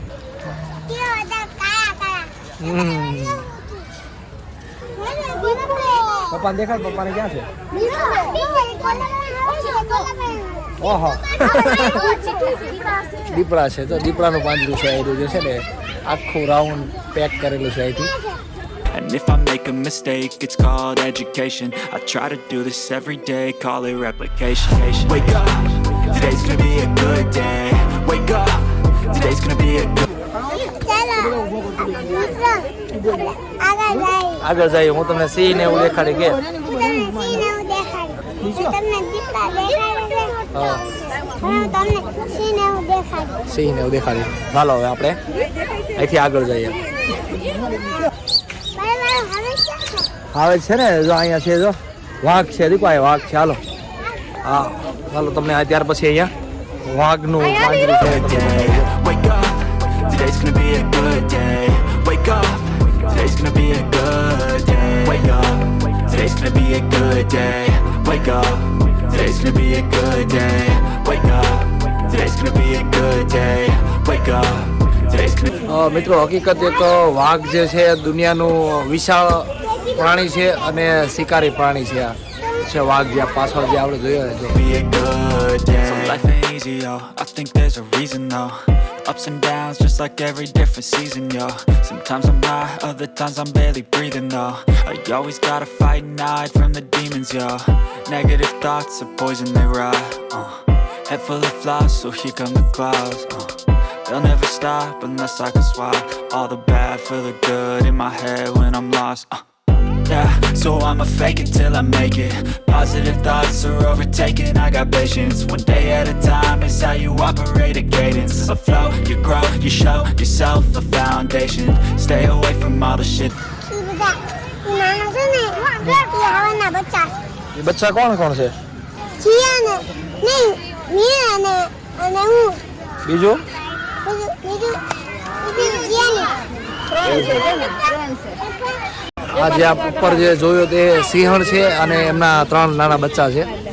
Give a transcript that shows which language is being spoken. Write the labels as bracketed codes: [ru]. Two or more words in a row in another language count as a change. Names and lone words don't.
[gu] પપ્પાને દેખાય? પપ્પાને ક્યાં છે? ઓહો દીપડા છે. તો દીપડાનું પાંજરું છે. એ જે છે ને આખું [en] round pack [gu] કરેલું છે અહીંથી. [en] And if I make a mistake, it's called education. I try to do this every day, call it replication. Wake up, today's gonna be a good day. Wake up, today's gonna be a good [gu] આગળ જાય. હું તમને સિંહ ને એવું દેખાડી કે સિંહ ને એવું દેખાડી. ચાલો હવે આપણે અહીંથી આગળ જઈએ. આવે છે ને જો અહીંયા છે. જો વાઘ છે. દીપા વાઘ છે. હાલો હા ચાલો તમને ત્યાર પછી અહીંયા વાઘનું પાંજરું છે. [en] Wake up, today's gonna be a good day. Wake up, today's gonna be a good day. Wake up, today's gonna be a good day. Wake up, today's gonna be a good day. Wake up, today's gonna be a good day. Wake up, today's gonna [gu] મિત્રો હકીકત એક વાઘ જે છે દુનિયાનું વિશાળ પ્રાણી છે અને શિકારી પ્રાણી છે. આ છે વાઘ જે પાછળ જે આપણે જોયો ને. [en] be a good day. So life ain't easy, yo. I think there's a reason, though. Ups and downs, just like every different season, yo. Sometimes I'm high, other times I'm barely breathing, though. I always gotta fight and hide from the demons, yo. Negative thoughts are poison, they rot. Head full of flies, so here come the clouds. They'll never stop unless I can swap all the bad for the good in my head when I'm lost. Yeah, so I'ma fake it till I make it. Positive thoughts are overtaken, I got patience. One day at a time is how you operate a cadence. A flow, you grow, you show yourself a foundation. Stay away from all the shit. [gu] નાનો છે ને એ હવાના બચ્ચા છે. એ બચ્ચા કોણ કોણ છે? જીયા ને નહીં મીરા અને હું બીજું બીજું જીયા ને આ જે આપ ઉપર જે જોયો તે સિંહણ છે અને એમના 3 નાના બચ્ચા છે.